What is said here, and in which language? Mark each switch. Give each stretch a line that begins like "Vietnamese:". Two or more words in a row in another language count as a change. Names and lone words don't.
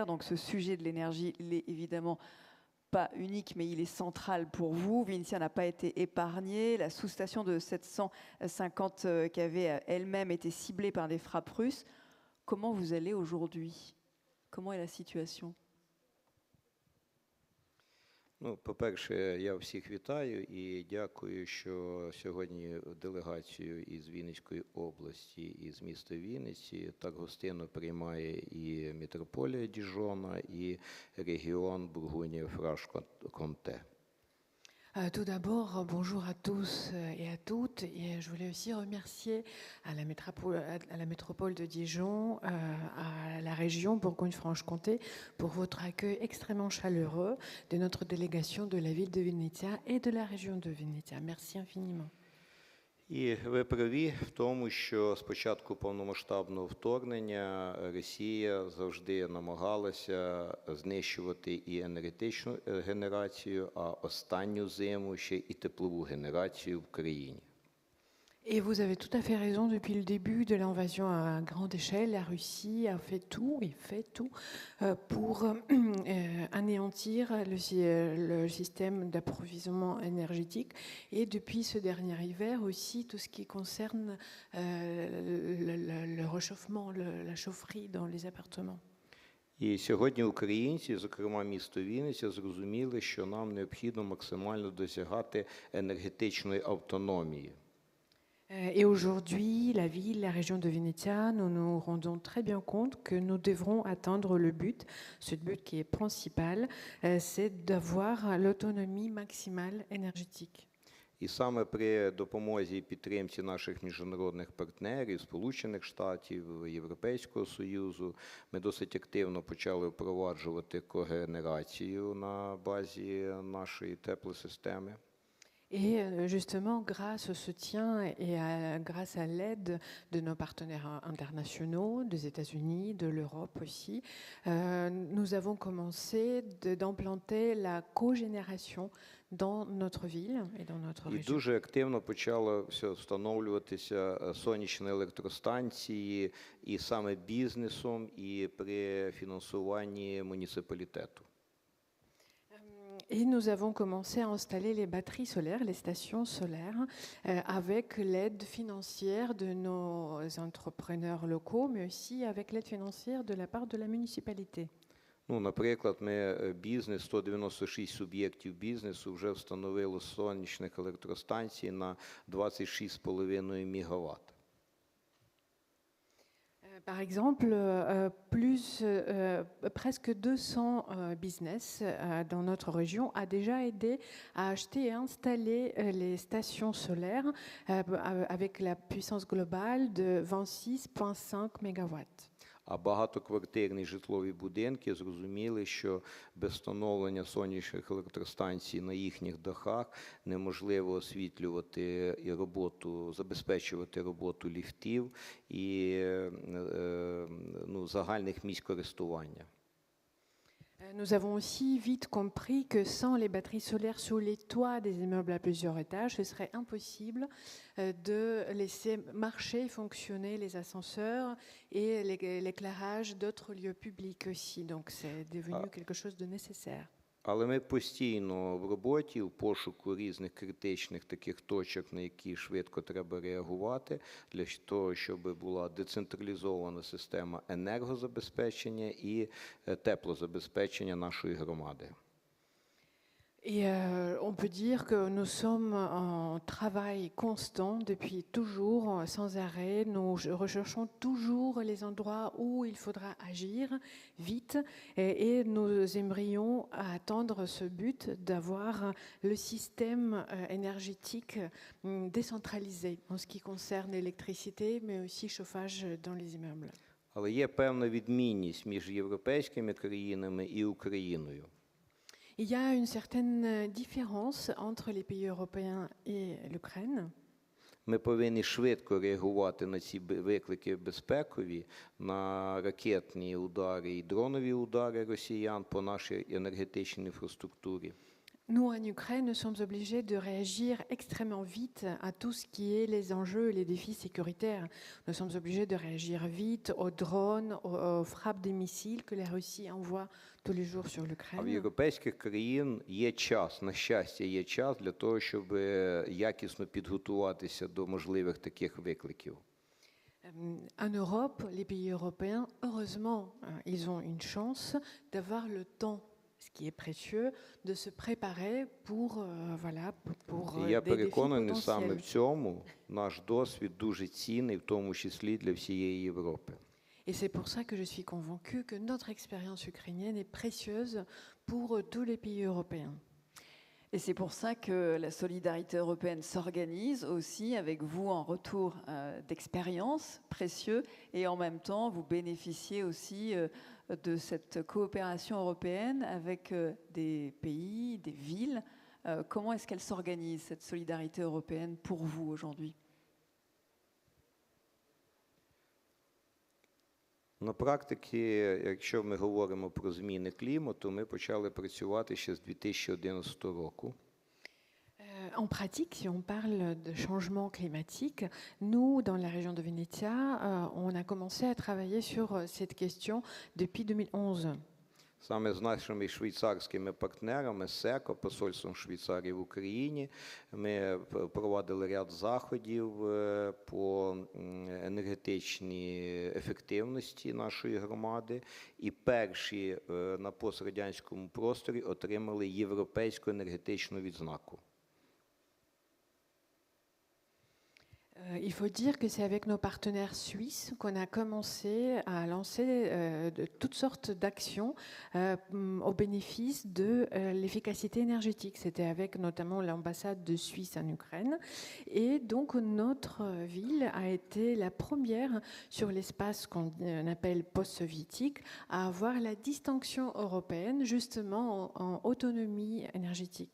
French: Donc ce sujet de l'énergie, il est évidemment pas unique, mais il est central pour vous. Vinnytsia n'a pas été épargnée. La sous-station de 750 qui avait elle-même été ciblée par des frappes russes. Comment vous allez aujourd'hui ? Comment est la situation?
Ukrainian: Ну, по-перше, я всіх вітаю і дякую, що сьогодні делегацію із Вінницької області, із міста Вінниці так гостинно приймає і митрополія Діжона, і регіон Бургундія-Франche-Comté.
French: Tout d'abord, bonjour à tous et à toutes. Et je voulais aussi remercier à la métropole de Dijon, à la région Bourgogne-Franche-Comté pour votre accueil extrêmement chaleureux de notre délégation de la ville de Vinnytsia et de la région de Vinnytsia. Merci infiniment.
Ukrainian: І ви праві в тому, що з початку повномасштабного вторгнення Росія завжди намагалася знищувати і енергетичну генерацію, а останню зиму ще і теплову генерацію в країні.
French: Et vous avez tout à fait raison, depuis le début de l'invasion à grande échelle, la Russie a fait tout, et fait tout, pour anéantir le système d'approvisionnement énergétique. Et depuis ce dernier hiver aussi, tout ce qui concerne le réchauffement, la chaufferie dans les appartements.
Ukrainian: І сьогодні українці, зокрема місто Вінниця, зрозуміли, що нам необхідно максимально досягати енергетичної автономії.
French: Et aujourd'hui, la ville, la région de Vinnytsia, nous nous rendons très bien compte que nous devrons atteindre le but. Ce but qui est principal, c'est d'avoir l'autonomie maximale énergétique.
Ukrainian: І саме при допомозі і підтримці наших міжнародних партнерів, Сполучених Штатів, Європейського Союзу, ми досить активно почали впроваджувати когенерацію на базі нашої теплосистеми.
French: Et justement, grâce au soutien et grâce à l'aide de nos partenaires internationaux, des États-Unis, de l'Europe aussi, nous avons commencé d'implanter la cogénération dans notre ville et dans notre région.
Ukrainian: І дуже активно почало встановлюватися сонячні електростанції і саме бізнесом, і при фінансуванні муніципалітету.
French: Et nous avons commencé à installer les batteries solaires, les stations solaires, avec l'aide financière de nos entrepreneurs locaux, mais aussi avec l'aide financière de la part de la municipalité.
Ukrainian: Ну, наприклад, ми бізнес, 196 суб'єктів бізнесу вже встановили сонячних електростанцій на 26,5 МВт.
French: Par exemple, presque 200 business dans notre région a déjà aidé à acheter et installer les stations solaires avec la puissance globale de 26,5 MW.
Ukrainian: А багатоквартирні житлові будинки зрозуміли, що без встановлення сонячних електростанцій на їхніх дахах неможливо освітлювати і забезпечувати роботу ліфтів і загальних місць користування.
French: Nous avons aussi vite compris que sans les batteries solaires sur les toits des immeubles à plusieurs étages, ce serait impossible de laisser marcher et fonctionner les ascenseurs et l'éclairage d'autres lieux publics aussi. Donc c'est devenu quelque chose de nécessaire.
Ukrainian: Але ми постійно в роботі, в пошуку різних критичних таких точок, на які швидко треба реагувати, для того, щоб була децентралізована система енергозабезпечення і теплозабезпечення нашої громади.
French: Et on peut dire que nous sommes en travail constant depuis toujours, sans arrêt. Nous recherchons toujours les endroits où il faudra agir vite et nous aimerions atteindre ce but d'avoir le système énergétique décentralisé en ce qui concerne l'électricité, mais aussi chauffage dans les immeubles.
Ukrainian: Але є певна відмінність між європейськими країнами і Україною.
French: Il y a une certaine différence entre les pays européens et l'Ukraine.
Ukrainian: Ми повинні швидко реагувати на ці виклики безпекові, на ракетні удари і дронові удари росіян по нашій енергетичній інфраструктурі.
French: Nous, en Ukraine, nous sommes obligés de réagir extrêmement vite à tout ce qui est les enjeux et les défis sécuritaires. Nous sommes obligés de réagir vite aux drones, aux frappes des missiles que la Russie envoie tous les jours sur
Ukrainian: А в
French: l'Ukraine.
Ukrainian: європейських країн є час, на щастя, є час для того, щоб якісно підготуватися до можливих таких викликів.
French: En Europe, les pays européens, heureusement, ils ont une chance d'avoir le temps, ce qui est précieux, de se préparer pour,
Ukrainian: І я
French: des défis
Ukrainian: переконаний, саме в
French: potentiels.
Ukrainian: цьому наш досвід дуже цінний, в тому числі для всієї Європи.
French: Et c'est pour ça que je suis convaincue que notre expérience ukrainienne est précieuse pour tous les pays européens. Et c'est pour ça que la solidarité européenne s'organise aussi avec vous en retour d'expérience précieux et en même temps vous bénéficiez aussi de cette coopération européenne avec des pays, des villes. Comment est-ce qu'elle s'organise cette solidarité européenne pour vous aujourd'hui ?
Ukrainian: На практиці, якщо ми говоримо про зміни клімату, ми почали працювати ще з 2011 року.
French: En pratique, si on parle de changement climatique, nous, dans la région de Venetia, on a commencé à travailler sur cette question depuis 2011.
Ukrainian: Саме з нашими швейцарськими партнерами, СЕКО, посольством Швейцарії в Україні, ми проводили ряд заходів по енергетичній ефективності нашої громади, і перші на пострадянському просторі отримали європейську енергетичну відзнаку.
French: Il faut dire que c'est avec nos partenaires suisses qu'on a commencé à lancer de toutes sortes d'actions au bénéfice de l'efficacité énergétique. C'était avec notamment l'ambassade de Suisse en Ukraine. Et donc notre ville a été la première sur l'espace qu'on appelle post-soviétique à avoir la distinction européenne justement en autonomie énergétique.